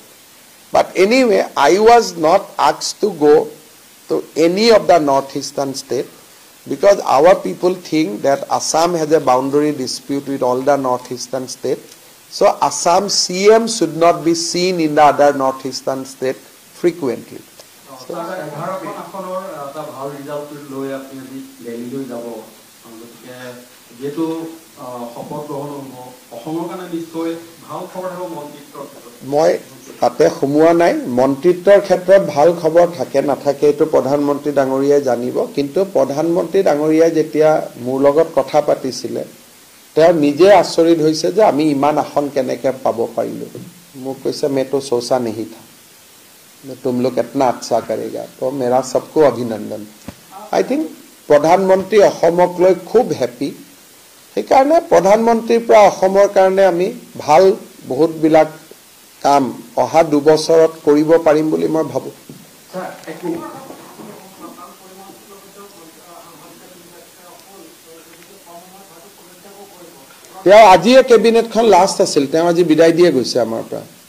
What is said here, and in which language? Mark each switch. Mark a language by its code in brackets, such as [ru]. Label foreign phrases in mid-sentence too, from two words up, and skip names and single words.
[en] But anyway, I was not asked to go to any of the northeastern state, because our people think that Assam has a boundary dispute with all the northeastern states. So Assam CM should not be seen in the other northeastern state frequently. [as] মই তাতে সোমোৱা নাই, মন্ত্ৰিত্বৰ ক্ষেত্ৰত ভাল খবৰ থাকে নাথাকে এইটো প্ৰধানমন্ত্ৰী ডাঙৰীয়াই জানিব, কিন্তু প্ৰধানমন্ত্ৰী ডাঙৰীয়াই যেতিয়া মোৰ লগত কথা পাতিছিলে তেওঁ নিজে আচৰিত হৈছে যে আমি ইমান আসন কেনেকৈ পাব পাৰিলো। মোক কৈছে [hi] मैं तो सोचा नहीं था, तुम लोग इतना अच्छा करेगा, तो मेरा सबको अभिनंदन। [en] I think [as] प्रधानमंत्री অসমক লৈ খুব হেপী, সেইকাৰণে প্ৰধানমন্ত্ৰীৰ পৰা অসমৰ কাৰণে আমি ভাল বহুত বিলাক কাম অহা 2 বছৰত কৰিব পাৰিম বুলি মই ভাবো। তেওঁ আজি কেবিনেটখন লাষ্ট আছিল, তেওঁ আজি বিদায় দিয়ে গৈছে আমাৰ পৰা।